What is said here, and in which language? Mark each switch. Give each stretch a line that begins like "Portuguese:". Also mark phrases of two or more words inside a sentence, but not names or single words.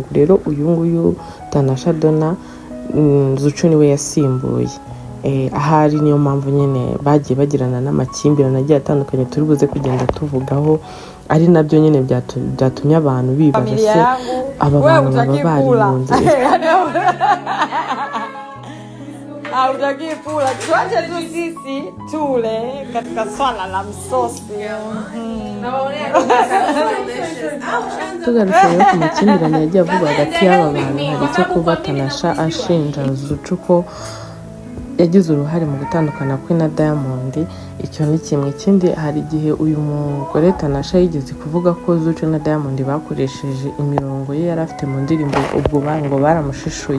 Kinyarwanda: Rero uyu nguyu Tanasha Donna Zucu niwe yasimbuye. Ahari niyo mpamvu nyine bagiye bagirana n'amakimbirane agiye atandukanye turi buze kugenda tuvugaho, ari nabyo nyine byatumye abantu bibaza se aba bantu baba bariyunze.
Swahili: Hautaki kula, tuache tu sisi tule katika swala la msosi.
Kinyarwanda: Tugarutse rero ku makimbirane yagiye avugwa hagati y'aba bantu, hari icyo kuba Tanasha ashinja Zucu ko yagize uruhare mu gutandukana kwe na Diamond. Icyo ni kimwe. Ikindi, hari igihe uyu mugore Tanasha yigeze kuvuga ko Zucu na Diamond bakoresheje imirongo ye yari afite mu ndirimbo, ubwo ngo baramushishuye.